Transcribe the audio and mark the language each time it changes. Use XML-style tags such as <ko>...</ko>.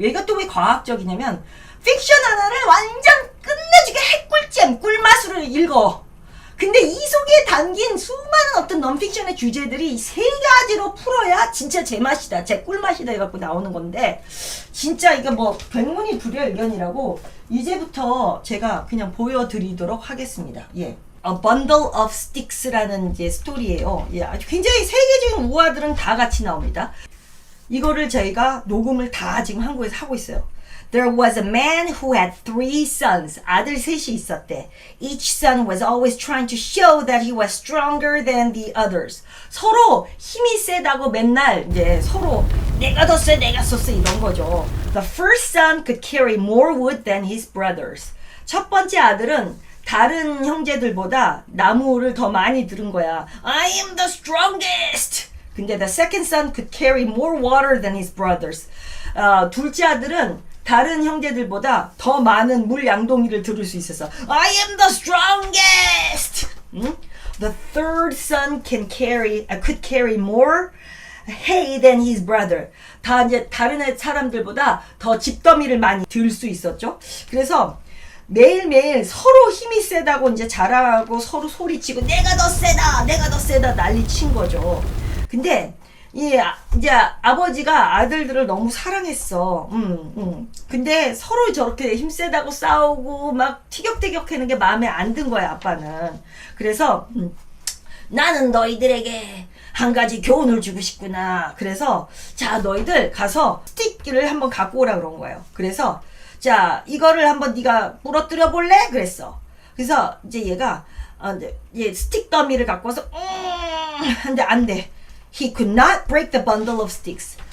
<ko>이것도 왜 과학적이냐면 픽션 하나를 완전 끝내주게 핵꿀잼, 꿀맛으로 읽어. 근데 이 속에 담긴 수많은 어떤 넌픽션의 주제들이 세 가지로 풀어야 진짜 제맛이다. 제 꿀맛이다 해갖고 나오는 건데 진짜 이거 뭐 백문이 불여일견이라고 이제부터 제가 그냥 보여드리도록 하겠습니다. 예. A Bundle of Sticks라는 이제 스토리예요. 예, 아주 굉장히 세계적인 우화들은 다 같이 나옵니다. 이거를 저희가 녹음을 다 지금 한국에서 하고 있어요.</ko> <en>There was a man who had 3 sons.</en> <ko>아들 셋이 있었대.</ko> <en>Each son was always trying to show that he was stronger than the others.</en> <ko>서로 힘이 세다고 맨날 이제 서로 내가 더 세, 내가 더 세 이런 거죠.</ko> <en>The first son could carry more wood than his brothers.</en> <ko>첫 번째 아들은 다른 형제들보다 나무를 더 많이 들은 거야.</ko> <en>I am the strongest.</en> <ko>근데</ko> <en>the second son could carry more water than his brothers.</en> <ko>둘째 아들은 다른 형제들보다 더 많은 물 양동이를 들을 수 있어서</ko> <en>I am the strongest. The third son could carry more hay than his brother.</en> <ko>다 이제 다른 사람들보다 더 집더미를 많이 들 수 있었죠. 그래서 매일매일 서로 힘이 세다고 이제 자랑하고 서로 소리치고 내가 더 세다, 내가 더 세다 난리 친 거죠. 근데 이제 아버지가 아들들을 너무 사랑했어. 근데 서로 저렇게 힘세다고 싸우고 막 티격태격하는 게 마음에 안 든 거야, 아빠는. 그래서 나는 너희들에게 한 가지 교훈을 주고 싶구나. 그래서 자, 너희들 가서 스틱을 한번 갖고 오라 그런 거예요. 그래서 자, 이거를 한번 네가 부러뜨려 볼래? 그랬어. 그래서 이제 얘가 얘 스틱 더미를 갖고 와서 근데 안 돼.</ko> <en>He could not break the bundle of sticks.</en>